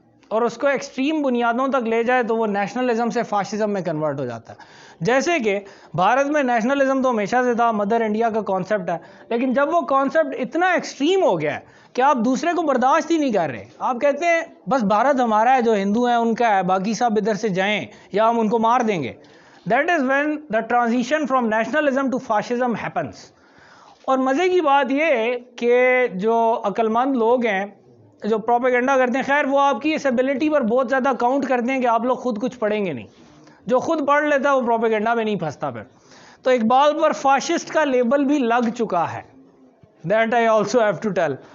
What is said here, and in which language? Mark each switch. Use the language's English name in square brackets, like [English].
[Urdu] اور اس کو ایکسٹریم بنیادوں تک لے جائے تو وہ نیشنلزم سے فاشزم میں کنورٹ ہو جاتا ہے. جیسے کہ بھارت میں نیشنلزم تو ہمیشہ سے تھا، مدر انڈیا کا کانسیپٹ ہے، لیکن جب وہ کانسیپٹ اتنا ایکسٹریم ہو گیا ہے کہ آپ دوسرے کو برداشت ہی نہیں کر رہے. آپ کہتے ہیں بس بھارت ہمارا ہے، جو ہندو ہیں ان کا ہے، باقی سب ادھر سے جائیں یا ہم ان کو مار دیں گے. [English] That is when the transition from nationalism to fascism happens. [Urdu] اور مزے کی بات یہ ہے کہ جو عقل مند لوگ ہیں جو پروپیگنڈا کرتے ہیں، خیر وہ آپ کی اس ایبلٹی پر بہت زیادہ کاؤنٹ کرتے ہیں کہ آپ لوگ خود کچھ پڑھیں گے نہیں. جو خود پڑھ لیتا ہے وہ پروپیگنڈا میں نہیں پھنستا. پھر تو اقبال پر فاشسٹ کا لیبل بھی لگ چکا ہے، [English] That I also have to tell.